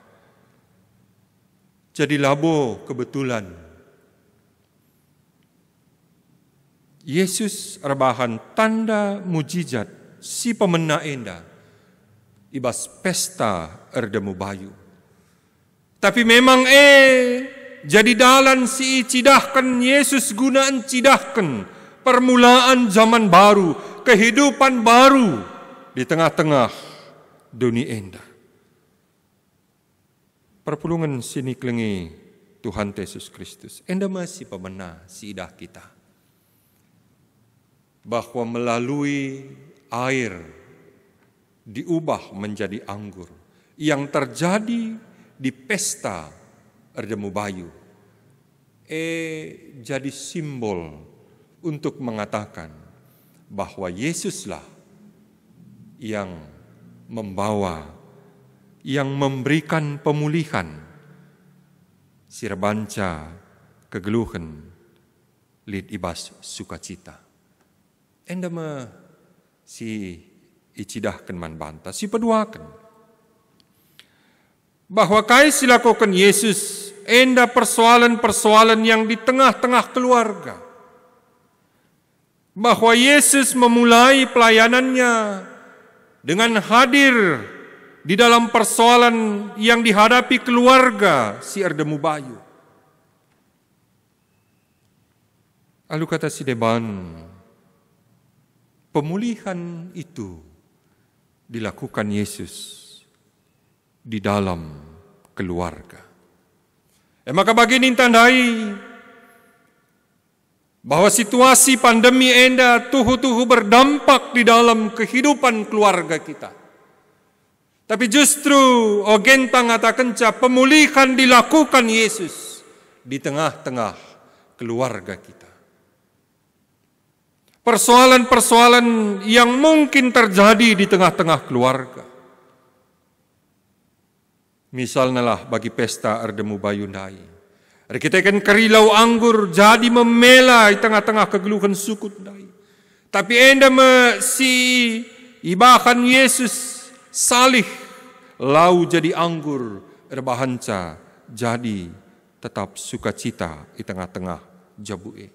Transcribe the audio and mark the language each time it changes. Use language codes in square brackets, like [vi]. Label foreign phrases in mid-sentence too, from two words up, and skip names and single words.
[btx] Jadi labo kebetulan Yesus rebahan tanda mujizat si pemena enda ibas pesta erdemu bayu. Tapi memang jadi dalan si cidahkan Yesus gunaan cidahkan [id] permulaan zaman baru, kehidupan baru di tengah-tengah dunia [btx] enda. Perpulungan sini kelengi Tuhan Yesus Kristus. Enda masih pemena si idah kita. [id] Bahwa melalui air diubah menjadi anggur yang terjadi di pesta [btx] erdemu bayu [id] jadi simbol untuk mengatakan bahwa Yesuslah yang membawa, yang memberikan pemulihan [btx] sirbanca kegeluhan lid ibas [id] sukacita. [btx] Enda si icidahkan man banta, si peduakan. [id] Bahwa [btx] kai silakukan [id] Yesus, enda persoalan-persoalan yang di tengah-tengah keluarga. Bahwa Yesus memulai pelayanannya dengan hadir di dalam persoalan yang dihadapi keluarga [btx] si erdemu bayu. Lalu kata si deban, [id] pemulihan itu dilakukan Yesus di dalam keluarga. Maka begini tandai bahwa situasi pandemi [btx] enda tuhu-tuhu [id] berdampak di dalam kehidupan keluarga kita. Tapi justru [btx] ogenta ngatakan [id] pemulihan dilakukan Yesus di tengah-tengah keluarga kita. Persoalan-persoalan yang mungkin terjadi di tengah-tengah keluarga. [btx] Misalnya lah bagi pesta erdemu bayu ndai. Kita kan kerilau anggur jadi memela di tengah-tengah kegeluhan suku ndai. Tapi enda si ibahan Yesus salih lau jadi anggur, erbahanca jadi [id] tetap sukacita di tengah-tengah [btx] jabue.